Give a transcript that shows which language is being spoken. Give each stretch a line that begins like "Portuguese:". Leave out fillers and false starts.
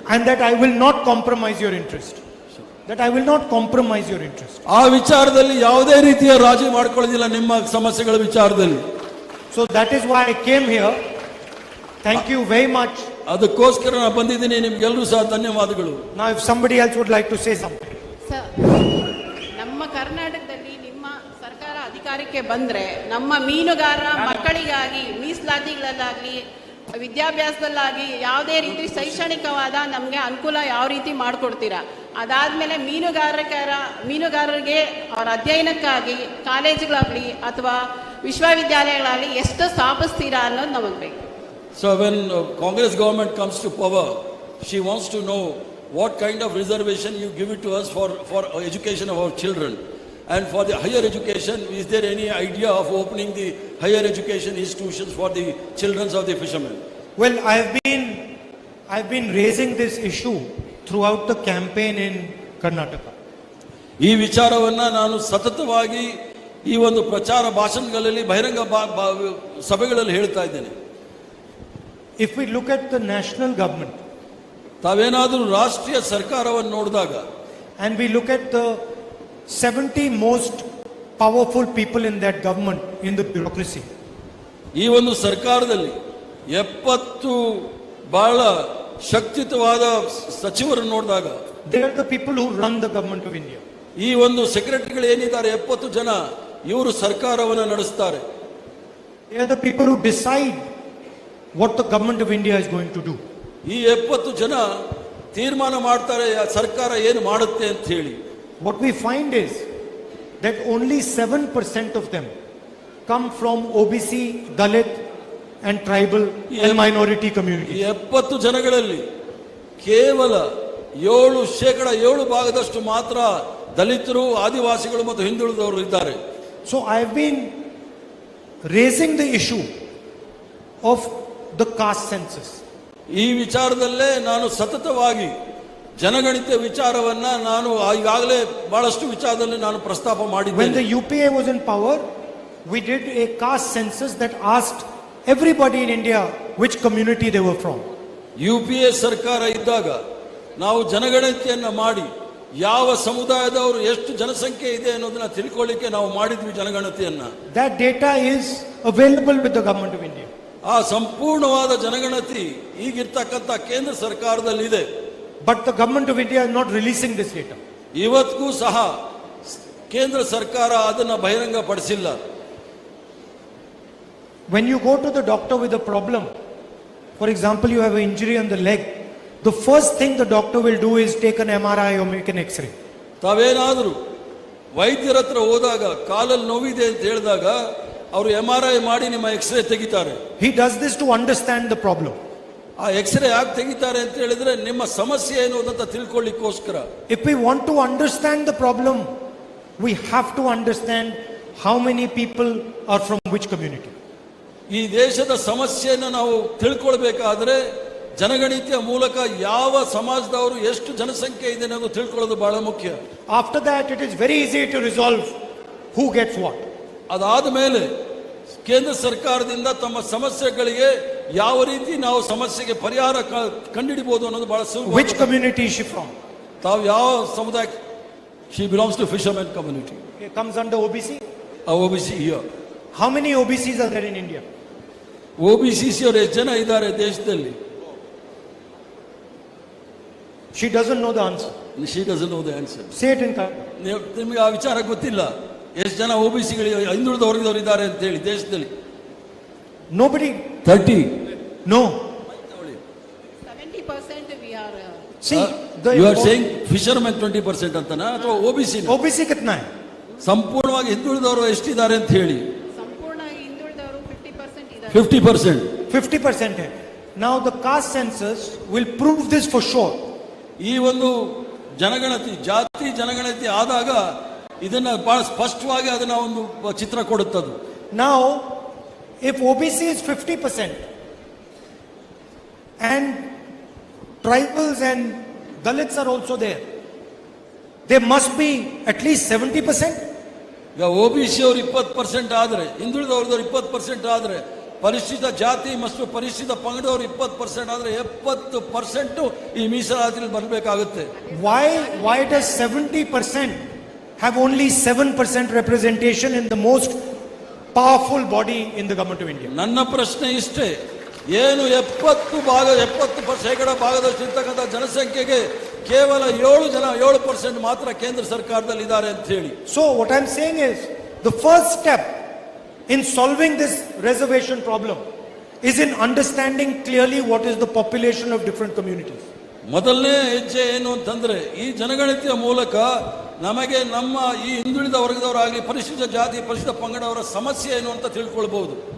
English: And that I will not compromise your interest. That I will not compromise your interest.
Kannada: ಆ ವಿಚಾರದಲ್ಲಿ ಯಾವುದೇ ರೀತಿಯ ರಾಜಿ ಮಾಡ್ಕೊಳ್ಳೋದಿಲ್ಲ ನಿಮ್ಮ ಸಮಸ್ಯೆಗಳ ವಿಚಾರದಲ್ಲಿ.
English: So that is why I came here. Thank you very much.
Kannada: ಅದಕ್ಕೋಸ್ಕರ ನಾನು ಬಂದಿದ್ದೀನಿ. ನಿಮ್ಗೆಲ್ಲರೂ ಸಹ ಧನ್ಯವಾದಗಳು.
English: Now if somebody else would like to say something.
Kannada: Sir, ನಮ್ಮ ಕರ್ನಾಟಕದಲ್ಲಿ ನಿಮ್ಮ ಸರ್ಕಾರ ಅಧಿಕಾರಕ್ಕೆ ಬಂದ್ರೆ ನಮ್ಮ ಮೀನುಗಾರರ ಮಕ್ಕಳಿಗಾಗಿ ಮೀಸಲಾತಿಗಳಲ್ಲಾಗಲಿ ವಿದ್ಯಾಭ್ಯಾಸದಲ್ಲಾಗಿ ಯಾವುದೇ ರೀತಿ ಶೈಕ್ಷಣಿಕವಾದ ನಮಗೆ ಅನುಕೂಲ ಯಾವ ರೀತಿ ಮಾಡಿಕೊಡ್ತೀರಾ? ಅದಾದಮೇಲೆ ಮೀನುಗಾರರಿಗೆ ಅವರ ಅಧ್ಯಯನಕ್ಕಾಗಿ ಕಾಲೇಜುಗಳಾಗಲಿ ಅಥವಾ ವಿಶ್ವವಿದ್ಯಾಲಯಗಳಾಗಲಿ ಎಷ್ಟು ಸ್ಥಾಪಿಸ್ತೀರಾ ಅನ್ನೋದು ನಮಗೆ ಬೇಕು.
English: So when Congress government comes to power, she wants to know what kind of reservation you give it to us for education of our children. And for the higher education, is there any idea of opening the higher education institutions for the children of the fishermen? Well, I've been raising this issue throughout the campaign in Karnataka.
Kannada: ಈ ವಿಚಾರವನ್ನ ನಾನು ಸತತವಾಗಿ ಈ ಒಂದು ಪ್ರಚಾರ ಭಾಷಣಗಳಲ್ಲಿ ಬಹಿರಂಗ ಸಭೆಗಳಲ್ಲಿ ಹೇಳ್ತಾ ಇದ್ದೇನೆ.
English: If we look at the national government,
Kannada: ತಾವೇನಾದರೂ ರಾಷ್ಟ್ರೀಯ ಸರ್ಕಾರವನ್ನು ನೋಡಿದಾಗ,
English: and we look at the 70 most powerful people in that government, in the bureaucracy,
Kannada: ಈ ಒಂದು ಸರ್ಕಾರದಲ್ಲಿ 70 ಬಹಳ ಶಕ್ತಿಯುತವಾದ ಸಚಿವರನ್ನು ನೋಡಿದಾಗ,
English: they are the people who run the government of India.
Kannada: ಈ ಒಂದು ಸೆಕ್ರೆಟರಿಗಳು ಏನಿದ್ದಾರೆ 70 ಜನ, ಇವರು ಸರ್ಕಾರವನ್ನು ನಡೆಸ್ತಾರೆ.
English: They are the people who decide what the government of India is going to do.
Kannada: ಈ 70 ಜನ ತೀರ್ಮಾನ ಮಾಡ್ತಾರೆ ಸರ್ಕಾರ ಏನು ಮಾಡುತ್ತೆ ಅಂತ ಹೇಳಿ.
English: What we find is that only 7% of them come from OBC, Dalit and tribal and minority communities.
Kannada: 70 ಜನಗಳಲ್ಲಿ ಕೇವಲ 7% ಮಾತ್ರ ದಲಿತರು, ಆದಿವಾಸಿಗಳು ಮತ್ತು ಹಿಂದುಳಿದವರು ಇದ್ದಾರೆ.
English: So I have been raising the issue of the caste census.
Kannada: ಈ ವಿಚಾರದಲ್ಲೇ ನಾನು ಸತತವಾಗಿ ಜನಗಣತಿ ವಿಚಾರವನ್ನ ನಾನು ಈಗಾಗಲೇ ಬಹಳಷ್ಟು ವಿಚಾರದಲ್ಲಿ ನಾನು ಪ್ರಸ್ತಾಪ
English: When
Kannada: ಮಾಡಿದ್ದೇನೆ.
English: the UPA was in power, we did a caste census that asked everybody in India which community they were from.
Kannada: UPA ಸರ್ಕಾರ ಇದ್ದಾಗ ನಾವು ಜನಗಣತಿಯನ್ನ ಮಾಡಿ ಯಾವ ಸಮುದಾಯದವರು ಎಷ್ಟು ಜನಸಂಖ್ಯೆ ಇದೆ ಅನ್ನೋದನ್ನ ತಿಳ್ಕೊಳ್ಳಿಕ್ಕೆ ನಾವು ಮಾಡಿದ್ವಿ ಜನಗಣತಿಯನ್ನ.
English: That data is available with the government of India.
Kannada: ಆ ಸಂಪೂರ್ಣವಾದ ಜನಗಣತಿ ಈಗಿರ್ತಕ್ಕಂಥ ಕೇಂದ್ರ ಸರ್ಕಾರದಲ್ಲಿದೆ.
English: But the government of India is not releasing this data.
Kannada: ಇವತ್ತಿಗೂ ಸಹ ಕೇಂದ್ರ ಸರ್ಕಾರ ಅದನ್ನ ಬಹಿರಂಗ ಪಡಿಸಿಲ್ಲ.
English: When you go to the doctor with a problem, for example, you have an injury on the leg, the first thing the doctor will do is take an MRI or make an X-ray.
Kannada: ತಾವೇನಾದರೂ ವೈದ್ಯರ ಹತ್ರ ಹೋದಾಗ ಕಾಲಲ್ಲಿ ನೋವಿದೆ ಅಂತ ಹೇಳಿದಾಗ ಅವರು MRI ಮಾಡಿ ನಿಮ್ಮ ಎಕ್ಸ್ರೇ ತೆಗಿತಾರೆ.
English: He does this to understand the problem.
Kannada: ಆ ಎಕ್ಸ್ರೇ ಯಾಕೆ ತೆಗಿತಾರೆ ಅಂತ ಹೇಳಿದ್ರೆ ನಿಮ್ಮ ಸಮಸ್ಯೆ ಏನು ಅಂತ ತಿಳ್ಕೊಳ್ಳಿಕ್ಕೋಸ್ಕರ.
English: If we want to understand the problem, we have to understand how many people are from which community.
Kannada: ಈ ದೇಶದ ಸಮಸ್ಯೆಯನ್ನು ನಾವು ತಿಳ್ಕೊಳ್ಬೇಕಾದ್ರೆ ಜನಗಣತಿಯ ಮೂಲಕ ಯಾವ ಸಮಾಜದವರು ಎಷ್ಟು ಜನಸಂಖ್ಯೆ ಇದೆ ಅನ್ನೋದು ತಿಳ್ಕೊಳ್ಳೋದು ಬಹಳ ಮುಖ್ಯ.
English: After that, it is very easy to resolve who gets what.
Kannada: ಅದಾದ ಮೇಲೆ ಕೇಂದ್ರ ಸರ್ಕಾರದಿಂದ ತಮ್ಮ ಸಮಸ್ಯೆಗಳಿಗೆ ಯಾವ ರೀತಿ ನಾವು ಸಮಸ್ಯೆಗೆ ಪರಿಹಾರ ಕಂಡುಹಿಡಿಬಹುದು ಅನ್ನೋದು ಬಹಳ ಸುಲಭ.
English: Which community is she from?
Kannada: ತಾವು ಯಾವ ಸಮುದಾಯ?
English: She belongs to fisherman community. It comes under OBC. OBC here. How many OBCs are there in India?
Kannada: OBCC ಅವರು ಎಷ್ಟು ಜನ ಇದ್ದಾರೆ ದೇಶದಲ್ಲಿ?
English: She doesn't know the answer. She doesn't know the answer. Say it in Kannada.
Kannada: ನಿಮಗೆ ಆ ವಿಚಾರ ಗೊತ್ತಿಲ್ಲ ಎಷ್ಟು ಜನ OBCಗಳು ಹಿಂದುಳಿದ ವರ್ಗದವರು ಇದ್ದಾರೆ ಅಂತ ಹೇಳಿ ದೇಶದಲ್ಲಿ?
English: Nobody. 30. No. 70% we are. See, you are saying fishermen 20%
Kannada: ಅಂತನಾ ಅಥವಾ
English: OBC?
Hindi: OBC कितना है?
Kannada: ಸಂಪೂರ್ಣವಾಗಿ ಹಿಂದುಳಿದವರು ಎಷ್ಟಿದ್ದಾರೆ ಅಂತ ಹೇಳಿ? ಸಂಪೂರ್ಣವಾಗಿ ಹಿಂದುಳಿದವರು 50% ಇದ್ದಾರೆ. 50%.
Hindi: 50% है.
English: Now the caste census will prove this for sure.
Kannada: ಈ ಒಂದು ಜನಗಣತಿ ಜಾತಿ ಜನಗಣತಿ ಆದಾಗ ಇದನ್ನ ಬಹಳ ಸ್ಪಷ್ಟವಾಗಿ ಅದನ್ನ ಒಂದು ಚಿತ್ರ ಕೊಡುತ್ತದೆ.
English: Now, if OBC is 50% and tribals and Dalits are also there, there must be at least 70%.
Kannada: ಈಗ OBC ಅವರು 20% ಆದ್ರೆ, ಹಿಂದುಳಿದವರು 20% ಆದ್ರೆ, ಪರಿಶಿಷ್ಟ ಜಾತಿ ಮತ್ತು ಪರಿಶಿಷ್ಟ ಪಂಗಡವರು 20% ಆದ್ರೆ 70% ಈ ಮೀಸಲಾತಿಯಲ್ಲಿ ಬರಬೇಕಾಗುತ್ತೆ.
English: Why does 70% have only 7% representation in the most powerful body in the government of India?
Kannada: ನನ್ನ ಪ್ರಶ್ನೆ ಇಷ್ಟೇ, ಏನು 70% ಭಾಗದಷ್ಟು ಇರ್ತಕ್ಕಂಥ ಜನಸಂಖ್ಯೆಗೆ ಕೇವಲ 7% ಮಾತ್ರ ಕೇಂದ್ರ ಸರ್ಕಾರದಲ್ಲಿ ಇದ್ದಾರೆ ಅಂತ ಹೇಳಿ.
English: So what I'm saying is, the first step in solving this reservation problem is in understanding clearly what is the population of different communities.
Kannada: ಮೊದಲನೇ ಹೆಜ್ಜೆ ಏನು ಅಂತಂದ್ರೆ ಈ ಜನಗಣತಿಯ ಮೂಲಕ ನಮಗೆ ನಮ್ಮ ಈ ಹಿಂದುಳಿದ ವರ್ಗದವರಾಗಲಿ ಪರಿಶಿಷ್ಟ ಜಾತಿ ಪರಿಶಿಷ್ಟ ಪಂಗಡವರ ಸಮಸ್ಯೆ ಏನು ಅಂತ ತಿಳ್ಕೊಳ್ಬಹುದು.